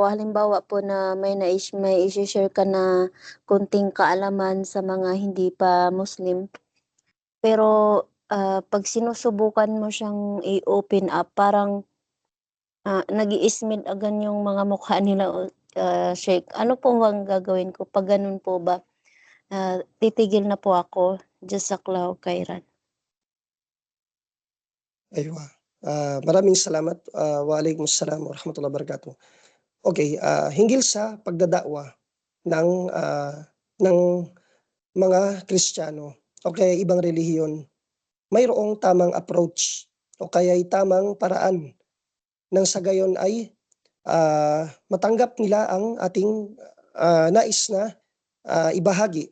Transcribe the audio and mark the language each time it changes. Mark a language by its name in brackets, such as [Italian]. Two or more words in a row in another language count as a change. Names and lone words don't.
[Filipino] Halimbawa po na may i-share ka na kunting kaalaman sa mga hindi pa Muslim. Pero pag sinusubukan mo siyang i-open up, parang nag-iismid agan yung mga mukha nila, Sheikh. Ano po bang gagawin ko pag ganun po ba? Titigil na po ako. [Arabic] جزاك الله خيرا. [Filipino] Aywa. Maraming salamat. [Arabic] وعليكم السلام ورحمة الله وبركاته. [Filipino] Okay, hinggil sa pagdadakwa ng mga Kristiyano o kaya ibang relihiyon, mayroong tamang approach o kaya tamang paraan nang sa gayon ay matanggap nila ang ating nais na ibahagi.